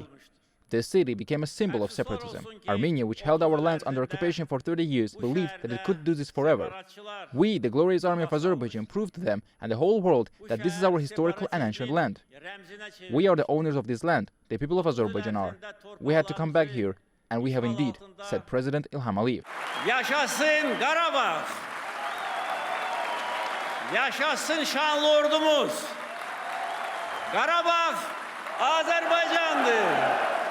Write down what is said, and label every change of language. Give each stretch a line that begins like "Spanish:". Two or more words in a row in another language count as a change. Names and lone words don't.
English: This city became a symbol of separatism. Armenia, which held our lands under occupation for 30 years, believed that it could do this forever. We, the glorious army of Azerbaijan, proved to them and the whole world that this is our historical and ancient land. We are the owners of this land, the people of Azerbaijan are. We had to come back here, and we have indeed, said President İlham Aliyev.
Azerbaijani: Yaşasın Qarabağ! Yaşasın şanlı ordumuz! Qarabağ Azərbaycandır!